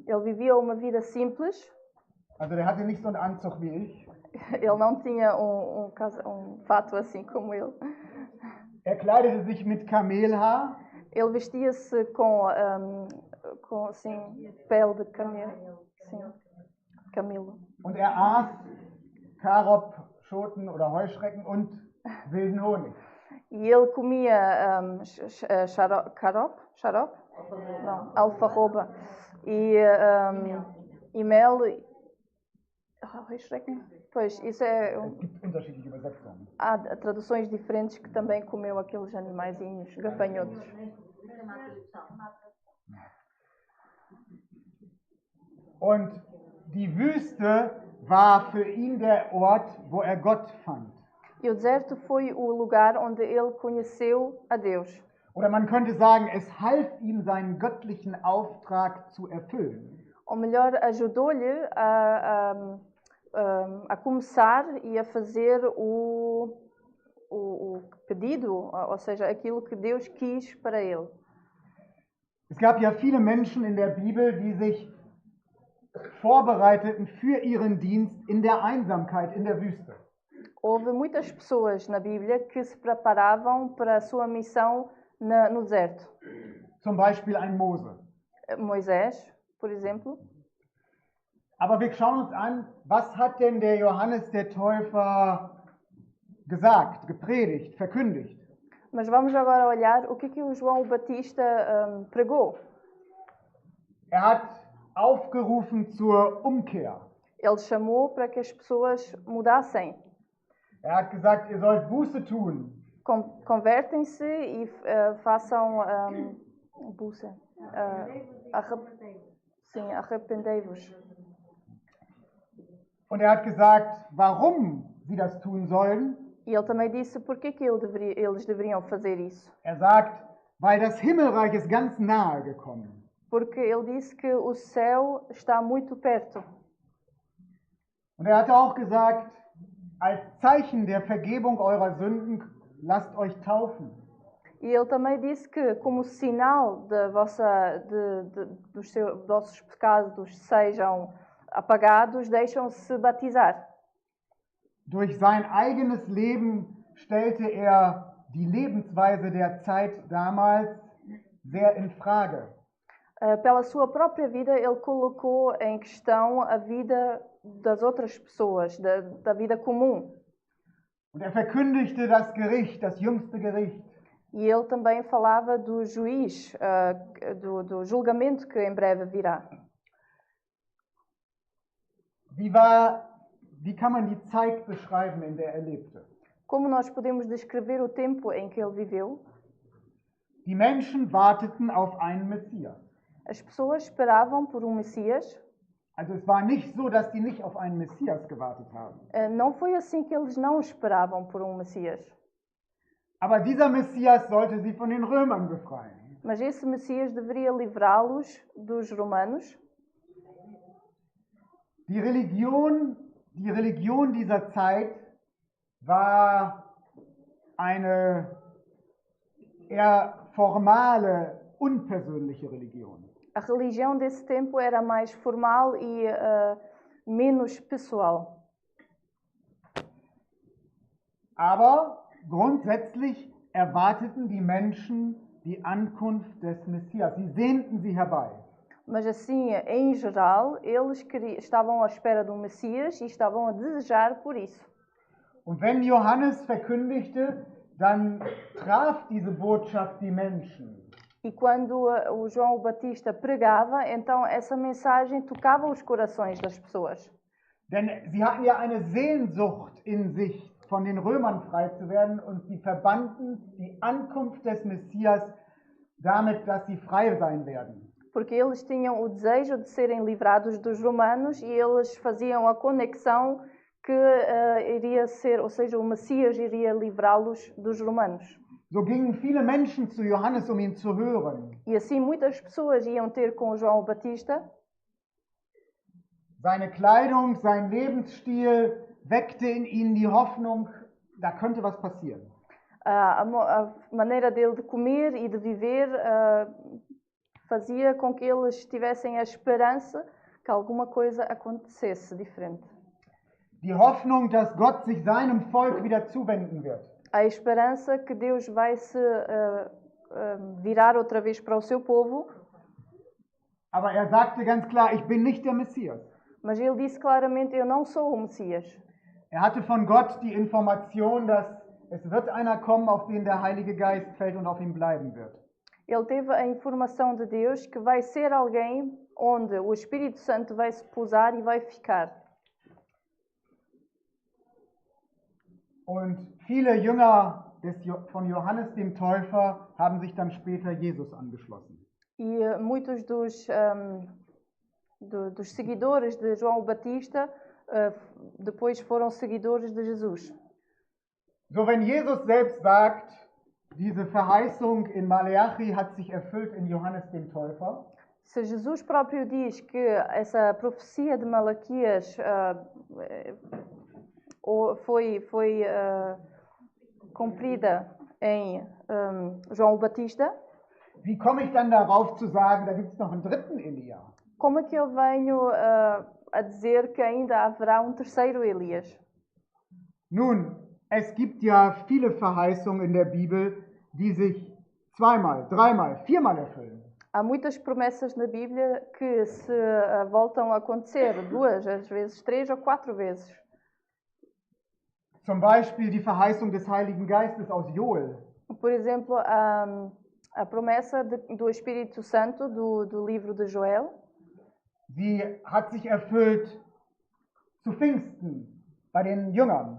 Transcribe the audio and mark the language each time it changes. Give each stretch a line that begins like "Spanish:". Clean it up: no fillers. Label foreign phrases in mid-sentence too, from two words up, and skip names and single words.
Portuguese: Ele vivia uma vida simples.
German: Also der hatte nicht so einen Anzug wie ich.
Portuguese: Ele não tinha fato assim como ele.
German: Er kleidete sich mit Kamelhaar.
Portuguese: Ele vestia-se com assim, pele de camelo. Sim, camelo.
German: Und er aß Karob, Schoten oder Heuschrecken und wilden Honig.
Portuguese: E ele comia xarope? Não, alfarroba. E mel. Heuschrecken? Pois, isso é...
German: Es gibt unterschiedliche Übersetzungen.
Portuguese: Há traduções diferentes que também comeu aqueles animaizinhos, gafanhotos.
German: Und die Wüste war für ihn der Ort, wo er Gott fand.
Portuguese: E o deserto foi o lugar onde ele conheceu a Deus.
German: Oder man könnte sagen, es half ihm, seinen göttlichen Auftrag zu erfüllen.
Portuguese: Ou melhor, ajudou-lhe a começar e a fazer o pedido, ou seja, aquilo que Deus quis para ele.
German: Es gab ja viele Menschen in der Bibel, die sich vorbereiteten für ihren Dienst in der Einsamkeit in der Wüste.
Portuguese: Houve muitas pessoas na Bíblia que se preparavam para a sua missão no deserto.
German: Zum Beispiel ein Mose.
Portuguese: Moisés, por exemplo.
German: Aber wir schauen uns an, was hat denn der Johannes der Täufer gesagt, gepredigt, verkündigt?
Portuguese: Mas vamos agora olhar o que o João Batista pregou.
German: Er hat aufgerufen zur Umkehr.
Portuguese: Ele chamou para que as pessoas mudassem.
German: Er hat gesagt, ihr sollt Buße tun.
Portuguese: Convertem-se e façam buße. Arrependei-vos.
German: Und er hat gesagt, warum sie das tun sollen.
Portuguese: E ele também disse por que eles deveriam fazer isso.
German: Er sagt, weil das Himmelreich ist ganz nahe gekommen.
Portuguese: Porque ele disse que o céu está muito perto.
German: Und er hatte auch gesagt, als Zeichen der Vergebung eurer Sünden lasst euch taufen.
Portuguese: E ele também disse que, como sinal dos vossos pecados sejam apagados, deixam-se batizar.
German: Durch sein eigenes Leben stellte er die Lebensweise der Zeit damals sehr in Frage.
Portuguese: Pela sua própria vida, ele colocou em questão a vida das outras pessoas, da vida comum.
German: Und er verkündigte das Gericht, das jüngste Gericht.
Portuguese: E ele também falava do juiz, do julgamento que em breve virá.
German: Wie kann man die Zeit beschreiben, in der er lebte?
Portuguese: Como nós podemos descrever o tempo em que ele viveu?
German: Die Menschen warteten auf einen Messias.
Portuguese: As pessoas esperavam por um Messias.
German: Also es war nicht so, dass die nicht auf einen Messias gewartet haben.
Portuguese: Não foi assim que eles não esperavam por um Messias.
German: Aber dieser Messias sollte sie von den Römern befreien.
Portuguese: Mas esse Messias deveria livrá-los dos romanos.
German: Die Religion dieser Zeit war eine eher formale, unpersönliche Religion.
Portuguese: A religião desse tempo era mais formal e menos pessoal.
German: Aber grundsätzlich erwarteten die Menschen die Ankunft des Messias. Sie sehnten sie herbei.
Portuguese: Mas assim, em geral, eles estavam à espera do Messias e estavam a desejar por isso.
German: Und wenn Johannes verkündigte, dann traf diese Botschaft die Menschen.
Portuguese: E quando o João o Batista pregava, então essa mensagem tocava os corações das pessoas.
German: Denn sie hatten ja eine Sehnsucht in sich, von den Römern frei zu werden, und sie verbanden die Ankunft des Messias damit, dass sie frei sein werden.
Portuguese: Porque eles tinham o desejo de serem livrados dos romanos e eles faziam a conexão que iria ser, ou seja, o Messias iria livrá-los dos romanos.
German: So gingen viele Menschen zu Johannes, ihn zu hören.
Portuguese: E assim muitas pessoas iam ter com João o Batista.
German: Seine Kleidung, sein Lebensstil weckte in ihnen die Hoffnung, da könnte was passieren.
Portuguese: A maneira dele de comer e de viver fazia com que eles tivessem a esperança que alguma coisa acontecesse diferente.
German: Die Hoffnung, dass Gott sich seinem Volk wieder zuwenden wird.
Portuguese: A esperança que Deus vai se virar outra vez para o seu povo.
German: Aber er sagte ganz klar, ich bin nicht der Messias.
Portuguese: Mas ele disse claramente, eu não sou o Messias.
German: Er hatte von Gott die Information, dass es wird einer kommen, auf den der Heilige Geist fällt und auf ihm bleiben wird.
Portuguese: Ele teve a informação de Deus que vai ser alguém onde o Espírito Santo vai se pousar e vai ficar.
German: Und viele Jünger von Johannes dem Täufer haben sich dann später Jesus angeschlossen.
Portuguese: E muitos dos seguidores de João Batista depois foram seguidores de Jesus.
German: So, wenn Jesus selbst sagt, diese Verheißung in Maleachi hat sich erfüllt in Johannes dem Täufer.
Portuguese: Se Jesus próprio diz que essa profecia de Malaquias foi cumprida em João Batista,
German: wie komme ich dann darauf zu sagen, da gibt es noch einen dritten Elia?
Portuguese: Como é que eu venho a dizer que ainda haverá um terceiro Elias?
German: Nun, es gibt ja viele Verheißungen in der Bibel, die sich zweimal, dreimal, viermal erfüllen.
Portuguese: Há muitas promessas na Bíblia que se voltam a acontecer 2, às vezes 3 ou 4 vezes.
German: Zum Beispiel die Verheißung des Heiligen Geistes aus Joel.
Portuguese: Por exemplo, a promessa do Espírito Santo do livro de Joel.
German: Sie hat sich erfüllt zu Pfingsten bei den Jüngern.